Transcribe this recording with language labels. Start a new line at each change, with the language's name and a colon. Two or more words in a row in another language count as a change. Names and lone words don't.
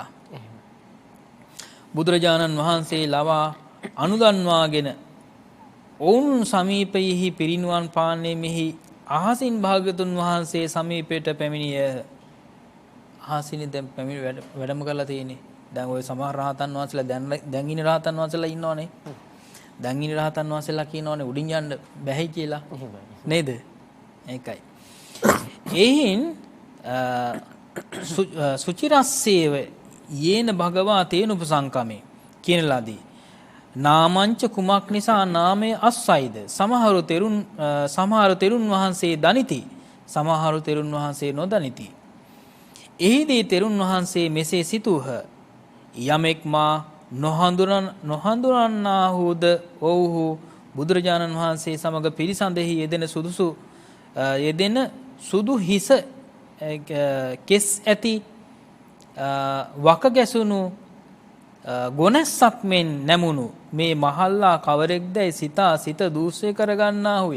Sinhala: බුදුරජාණන් වහන්සේ ලවා අනුදන්වාගෙන ඔවුන් සමීපයෙහි පිරිනිවන් පාන්නේ මෙහි අහසින් භාග්‍යතුන් වහන්සේ සමීපයට පැමිණිය. අහසින් දැන් පැමිණ වැඩම කරලා තියෙන්නේ. දැන් ওই සමහර රහතන් වහන්සේලා දැන් ඉන්න රහතන් වහන්සේලා ඉන්නවනේ. දැන් ඉන්න රහතන් වහන්සේලා කියනවානේ උඩින් යන්න බැහැ කියලා. නේද? ඒකයි. එයින්
Pali: සුචිරස්සේව යේන භගවා තේන උපසංකමේ
Sinhala: කියන ලදී. නාමංච කුමක් නිසා නාමය අස්සයිද? සමහරු තෙරුන් වහන්සේ දනිති. සමහරු තෙරුන් වහන්සේ නොදනිති. එහිදී තෙරුන් වහන්සේ මෙසේ සිතූහ. යමෙක් මා නොහඳුනන්නාහුද ඔව්හු බුදුරජාණන් වහන්සේ සමග පිරිසඳෙහි යෙදෙන සුදු හිස කෙස් ඇති වක ගැසුණු ගොනස්සක් මෙන් නැමුණු මේ මහල්ලා කවරෙක්දැයි සිත දූෂ්‍ය කරගන්නාහුය.